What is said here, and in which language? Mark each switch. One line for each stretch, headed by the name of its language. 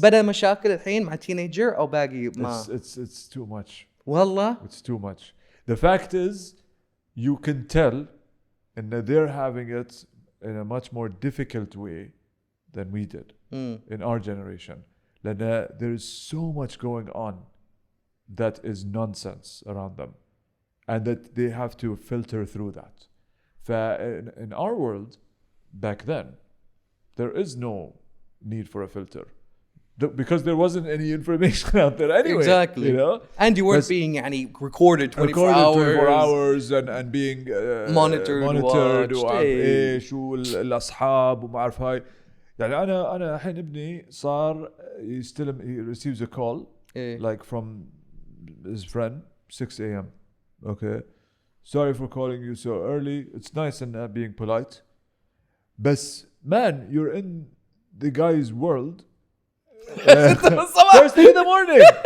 Arabic: بدأ مشاكل الحين مع teenager أو باقي ما.
English: It's too much.
Arabic: والله.
English: It's too much. The fact is, you can tell, and that they're having it in a much more difficult way than we did in our generation. There is so much going on that is nonsense around them, and that they have to filter through that. In our world, back then, there is no need for a filter. Because there wasn't any information out there anyway. Exactly. You know? And you weren't being recorded 24 hours and being monitored
Arabic: وايش والاصحاب وما اعرف هاي. يعني انا الحين ابني صار يستلم,
English: he receives a call like from his friend 6 a.m. Okay, sorry for calling you so early. It's nice and being polite, but man, you're in the guy's world. First thing in the morning.